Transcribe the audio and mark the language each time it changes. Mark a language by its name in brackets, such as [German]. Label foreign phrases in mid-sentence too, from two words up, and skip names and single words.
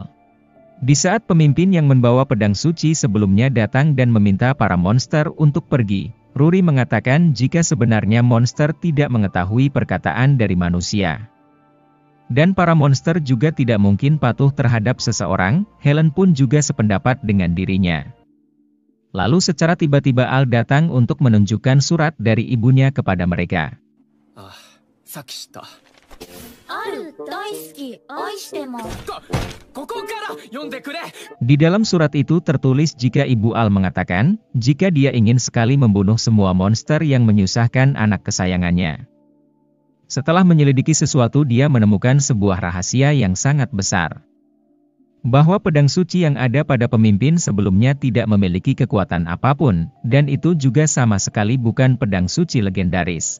[Indonesian] Di saat pemimpin yang membawa pedang suci sebelumnya datang dan meminta para monster untuk pergi, Ruri mengatakan jika sebenarnya monster tidak mengetahui perkataan dari manusia. Dan para monster juga tidak mungkin patuh terhadap seseorang, Helen pun juga sependapat dengan dirinya. Lalu secara tiba-tiba Al datang untuk menunjukkan surat dari ibunya kepada mereka. [Japanese] あ、さっき知った。ある大好き愛してもここから読んでくれ。 [Indonesian] Di dalam surat itu tertulis jika Ibu Al mengatakan, jika dia ingin sekali membunuh semua monster yang menyusahkan anak kesayangannya. Setelah menyelidiki sesuatu dia menemukan sebuah rahasia yang sangat besar. Bahwa pedang suci yang ada pada pemimpin sebelumnya tidak memiliki kekuatan apapun, dan itu juga sama sekali bukan pedang suci legendaris.